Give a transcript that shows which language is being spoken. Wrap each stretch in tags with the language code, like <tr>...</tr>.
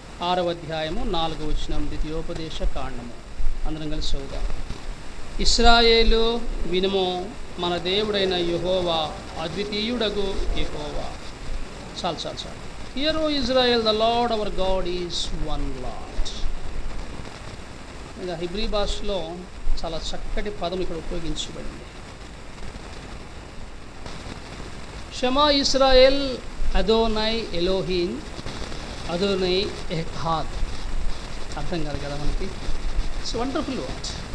<te>6వ అధ్యాయము 4వ వచనం ద్వితీయోపదేశ కాండము. అందరం కలిసి చదువుదాం. ఇశ్రాయేలు వినుము, మన దేవుడైన యెహోవా అద్వితీయుడగు యెహోవా. చాలు.</te> <en>Hear, O Israel, the Lord our God is one Lord.</en> <te>ఇంకా హిబ్రీ భాషలో చాలా చక్కటి పదం ఇక్కడ ఉపయోగించబడింది.</te> <he>షమా ఇస్రాయేల్ అదోనై ఎలోహీన్ అదోనై ఎహాద్.</he> <te>అర్థం కాదు కదా మనకి.</te> <en>It's wonderful word.</en>